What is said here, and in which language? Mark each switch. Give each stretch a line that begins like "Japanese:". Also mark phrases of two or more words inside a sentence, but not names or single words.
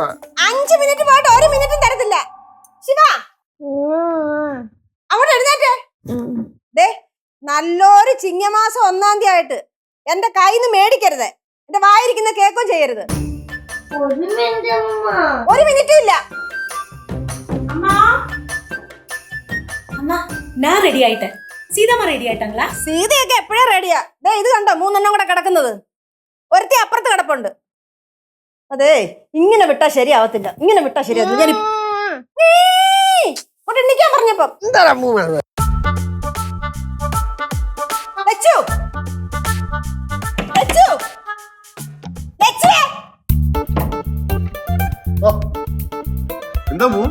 Malayalam: 5 മിനിറ്റ് പോയിട്ട് 1 മിനിറ്റും തരത്തില്ല. ശിവ, അങ്ങോട്ട് എഴുന്നേറ്റേ. ദേ, നല്ലൊരു ചിങ്ങമാസം 1-ാം തീയതി ആയിട്ട് എന്റെ കയ്യിന്ന് മേടിക്കരുത്. എന്റെ വായിരിക്കുന്ന കേക്കും ചെയ്യരുത്. 1 മിനിറ്റും ഇല്ല.
Tamil: நான் ரெடி ஆயிட்டேன். சீதாமா ரெடி ஆயிட்டாங்களா?
Malayalam: സീതയൊക്കെ എപ്പോഴേ റെഡിയാ. ദേ ഇത് കണ്ടോ, 3 കൂടെ കിടക്കുന്നത്. ഒരുത്തി അപ്പുറത്ത് കിടപ്പുണ്ട്. അതെ, ഇങ്ങനെ വിട്ടാ ശരിയാവത്തില്ല. ഇങ്ങനെ വിട്ടാ ശരിയാവത്തില്ല. ഞാൻ എണ്ണിക്കാൻ പറഞ്ഞപ്പോ എന്താ മോൻ?